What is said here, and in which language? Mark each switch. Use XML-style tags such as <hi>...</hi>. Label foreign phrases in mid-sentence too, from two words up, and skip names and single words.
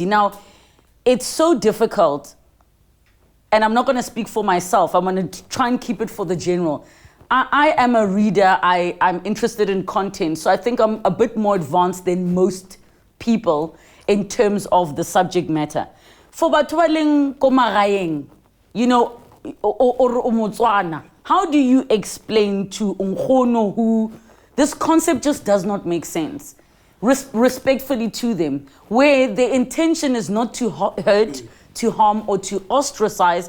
<en>Now, it's so difficult. And I'm not going to speak for myself. I'm going to try and keep it for the general. I am a reader. I'm interested in content. So I think I'm a bit more advanced than most people in terms of the subject matter.</en> <tn>For batho ba leng ko magaeng,</tn> <en>or Motswana, how do you explain to nkgono who this concept just does not make sense? Respectfully to them, where the intention is not to hurt, to harm, or to ostracize.</en>